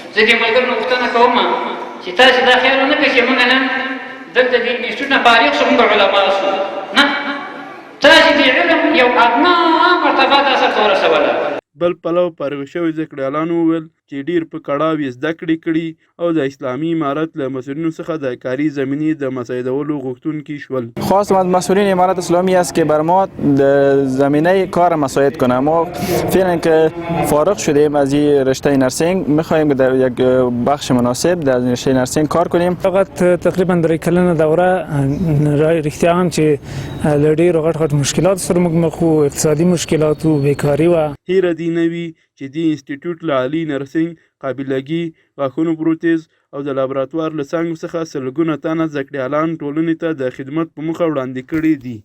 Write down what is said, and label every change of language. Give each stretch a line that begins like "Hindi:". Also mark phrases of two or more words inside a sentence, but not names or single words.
Pashto: زه دې ملګرو نه پوښتنه کوم چې تاسې دا خیال ونه کړئ چې موږ نن دلته د انسټیټیوټ نه فارغ شو موږ علما شو. نه، تاسې د علم یو ادنا مرتبه تاسو ته ورسوله. بل پلو فارغ شوي زده کړیالانو وویل چې ډېر په کړاو یې زده کړې کړي او د اسلامي امارت له مسؤلینو څخه د کاري زمینې د مساعدولو غوښتونکي شول.
Persian: خواستم از مسئولین امارت اسلامی است که بر ما زمینه کار مساعد کنه. ما فعلا که فارغ شدیم از این رشته نرسینگ میخواهیم در یک بخش مناسب در رشته نرسینگ کار کنیم. فقط تقریبا در کلن دوره
Pashto: رښتیا هم چې له ډېرو غټ مشکلات سره موږ مخ وو، اقتصادي مشکلات و، بیکاري وه. هیره دې نه وي چې دې انسټیټیوټ له عالي نرسنګ، قابلګي، غاښونو پروتیز او د لابراتوار له څانګو څخه سلګونه تنه زده کړیالان ټولنې ته د خدمت په موخه وړاندې کړي دي.